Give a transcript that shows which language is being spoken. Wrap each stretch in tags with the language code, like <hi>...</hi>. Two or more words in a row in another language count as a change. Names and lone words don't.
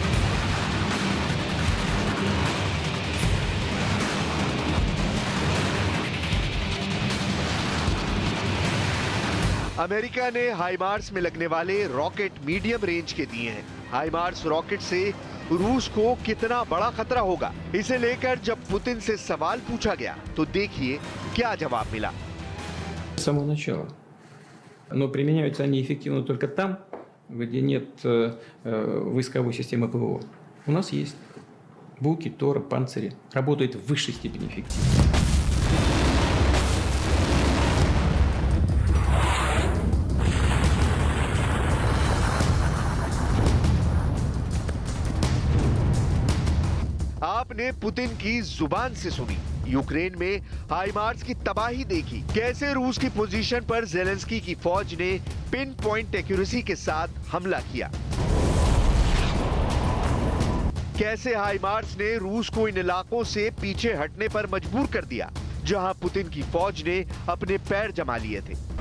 <hi>अमेरिका ने हाइमार्स में लगने वाले रॉकेट</hi> <en>medium range</en> <hi>के दिए हैं। हाइमार्स रॉकेट से रूस को कितना बड़ा खतरा होगा, इसे लेकर जब पुतिन से सवाल पूछा गया तो देखिए क्या जवाब मिला।</hi> <ru>С самого начала. Но применяются они эффективно только там, где нет войсковой системы ПВО. У нас есть Буки, Торы, Панцири. Работают в высшей степени эффективно.</ru> <hi>आपने पुतिन की जुबान से सुनी। यूक्रेन में हाइमार्स की तबाही देखी, कैसे रूस की पोजीशन पर जेलेंस्की की फौज ने</hi> <en>pin point accuracy</en> <hi>के साथ हमला किया, कैसे हाइमार्स ने रूस को इन इलाकों से पीछे हटने पर मजबूर कर दिया जहां पुतिन की फौज ने अपने पैर जमा लिए थे।</hi>